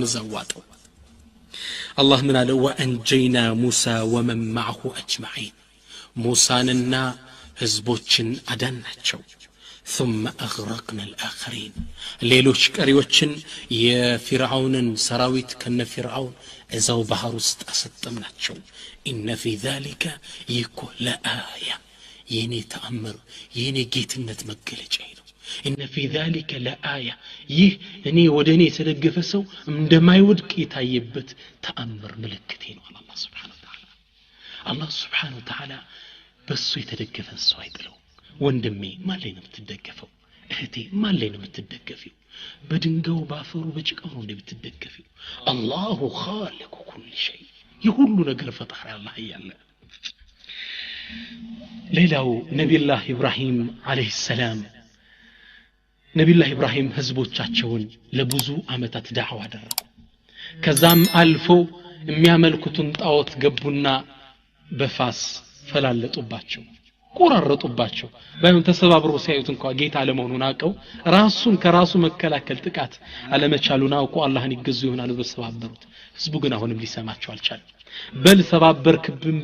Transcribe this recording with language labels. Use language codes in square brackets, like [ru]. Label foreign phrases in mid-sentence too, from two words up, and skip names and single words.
[am] ዘዋጠው አላህ ምን አለ [ar] وأنجينا موسى ومن معه أجمعين [am] ሙሳንና ህዝቦችን አዳናቸው [ar] ثم اغرقنا الاخرين [am] ሌሎች ቀሪዎችን የፍርዓውንን ሰራዊት ከነፍርዓውን እዛው ባህር ውስጥ አሰጠምናቸው [ar] ان في ذلك يكون لآية [am] የኔ ተአምር የኔ ጌትነት መገለጫ ነው [ar] ان في ذلك لآية [am] ይህ እኔ ወደኔ የተደገፈ ሰው እንደማይወድቅ የታየበት ተአምር ምልክቴ ነው አላህ [ar] سبحانه وتعالى [am] አላህ [ar] سبحانه وتعالى [am] በሱ የተደገፈ ሰው አይጥለው ወንድሜ ማን ላይ ነው የምትደገፈው እህቴ ማን ላይ ነው የምትደገፊው በድንጋው ባፈሩ በጭቃው ነው የምትደገፊው [ar] الله خالق كل شيء [am] የሁሉ ነገር ፈጣሪ አላህ ያለ ሌላው ነብዩላህ ኢብራሂም [ar] عليه السلام [am] ነብዩላህ ኢብራሂም ህዝቦቻቸውን ለብዙ አመታት ዳዕዋ አደረጉ ከዛም አልፎ የሚያመልኩትን ጣዖት ገቡና በፋስ ፈላለጡባቸው ቆራረጡባቸው ባይሆን ተሰባብሮ ሲያዩት እንኳን ጌታ አለመሆኑን አቀው ራሱን ከራሱ መከላከል ጥቃት አለመቻሉን አውቆ አላህን ይገዙ ይሆናል በሰባበሩት ህዝቡ ግን አሁንም ሊሰማቸው አልቻለም በል ሰባበርክብን